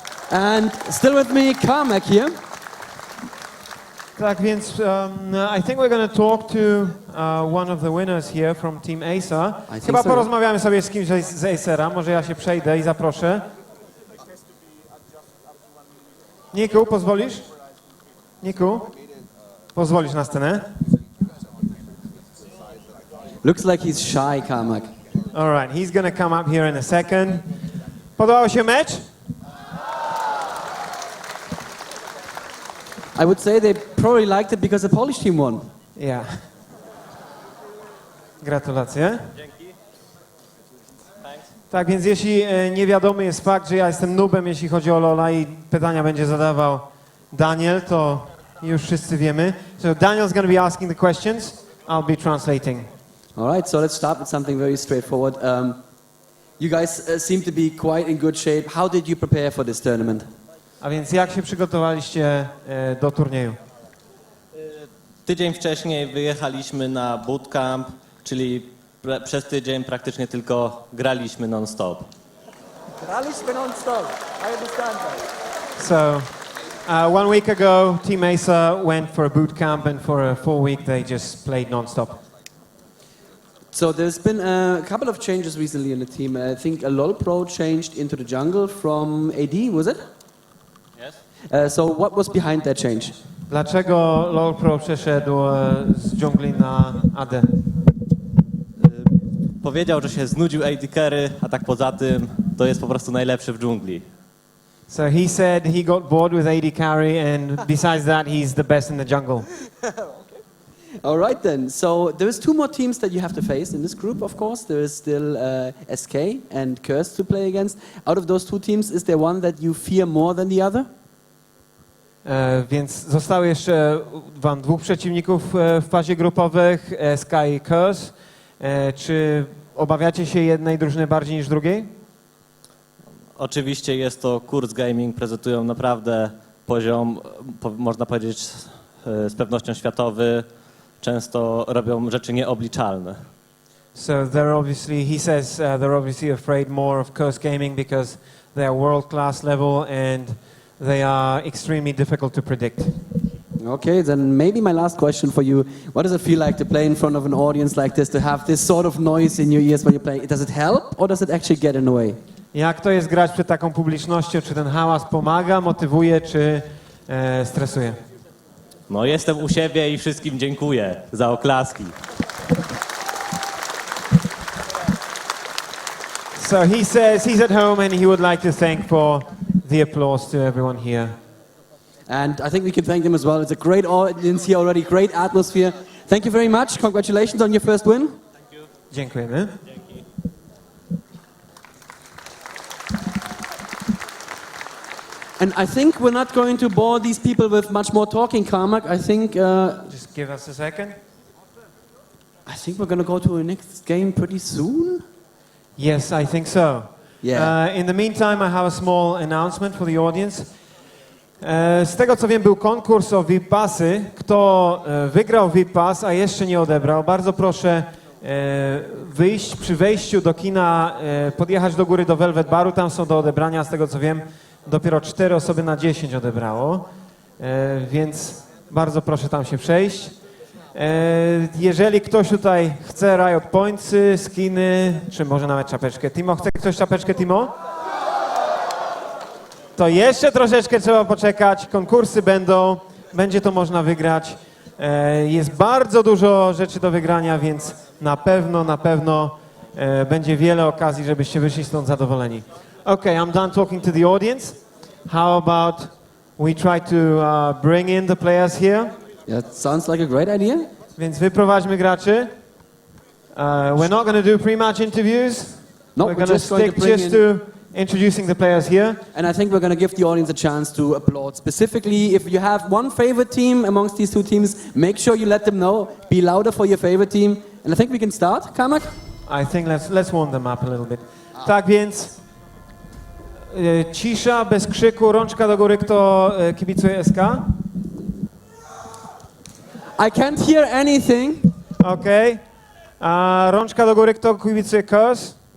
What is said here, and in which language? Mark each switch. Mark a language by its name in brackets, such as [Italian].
[English] And still with me, Carmack here. [Polish] Tak więc [English] I think we're going to talk to one of the winners here from Team ASA. [Polish] Chyba porozmawiamy sobie z kimś z ASA. Może ja się przejdę i zaproszę. Niku, pozwolisz? Niku, pozwolisz na scenę? [English] Looks like he's shy, Carmack. All right, he's going to come up here in a second. [Polish] Podobał się mecz? [English] I would say they probably liked it because the Polish team won. Yeah. [Polish] Gratulacje. Dzięki. [English] Thanks. [Polish] Tak więc jeśli niewiadomy jest fakt, że ja jestem noobem, jeśli chodzi o LoL'a i pytania będzie zadawał Daniel, to już wszyscy wiemy. [English] So Daniel's going to be asking the questions. I'll be translating. All right, so let's start with something very straightforward. You guys seem to be quite in good shape. How did you prepare for this tournament? [Polish] A więc jak się przygotowaliście do turnieju? Tydzień wcześniej wyjechaliśmy na bootcamp, czyli przez tydzień praktycznie tylko graliśmy non-stop. Graliśmy non-stop. [English] I understand that. So 1 week ago, Team ASA went for a boot camp, and for a full week they just played non-stop. So there's been a couple of changes recently in the team. I think a LoL Pro changed into the jungle from AD, was it? Yes. So what was behind that change? [Polish] Dlaczego LoL Pro przeszedł z dżungli na AD? Powiedział, że się znudził AD Carry, a tak poza tym to jest po prostu najlepszy w dżungli. [English] So he said he got bored with AD carry, and besides that, he's the best in the jungle. All right then. So there is two more teams that you have to face in this group, of course. There is still SK and Crs.eu to play against. Out of those two teams, is there one that you fear more than the other? [Polish] Więc zostało jeszcze wam dwóch przeciwników w fazie grupowych, SK i Crs. Czy obawiacie się jednej drużyny bardziej niż drugiej? Oczywiście jest to Kurs Gaming, prezentują naprawdę poziom, można powiedzieć, z pewnością światowy. Często robią rzeczy nieobliczalne. [English] So they're obviously, he says, they're obviously afraid more of Crs Gaming because they are world-class level and they are extremely difficult to predict. Okay, then maybe my last question for you. What does it feel like to play in front of an audience like this, to have this sort of noise in your ears when you play? Does it help or does it actually get in the way? [Polish] Jak to jest grać przed taką publicznością? Czy ten hałas pomaga, motywuje, czy stresuje? No jestem u siebie i wszystkim dziękuję za oklaski. [English] So he says he's at home and he would like to thank for the applause to everyone here. And I think we can thank them as well. It's a great audience here already, great atmosphere. Thank you very much. Congratulations on your first win. Thank you. [Polish] Dziękujemy. Dzięki. [English] And I think we're not going to bore these people with much more talking, Carmack. I think Just give us a second. we're going to go to the next game pretty soon. Yes, I think so. Yeah. In the meantime, I have a small announcement for the audience. [Polish] Z tego co wiem, był konkurs o VIP Passy. Kto wygrał VIP Pass, a jeszcze nie odebrał, bardzo proszę wyjść przy wejściu do kina, podjechać do góry do Velvet Baru, tam są do odebrania, z tego co wiem, dopiero 4 osoby na 10 odebrało, więc bardzo proszę tam się przejść. Jeżeli ktoś tutaj chce Riot Pointsy, skiny, czy może nawet czapeczkę Timo. Chce ktoś czapeczkę Timo? To jeszcze troszeczkę trzeba poczekać, konkursy będą, będzie to można wygrać. Jest bardzo dużo rzeczy do wygrania, więc na pewno będzie wiele okazji, żebyście wyszli stąd zadowoleni. [English] Okay, I'm done talking to the audience. How about we try to bring in the players here? Yeah, sounds like a great idea. [Polish] Więc wyprowadźmy graczy. [English] We're not going to do pre-match interviews. No, we're going to stick just to introducing the players here. And I think we're going to give the audience a chance to applaud. Specifically, if you have one favorite team amongst these two teams, make sure you let them know. Be louder for your favorite team. And I think we can start, Carmack? I think let's warm them up a little bit. [Polish] Tak więc cisza, bez krzyku, rączka do góry, kto kibicuje SK? [English] I can't hear anything. [Polish] Okay. Rączka do góry, kto kibicuje Crs?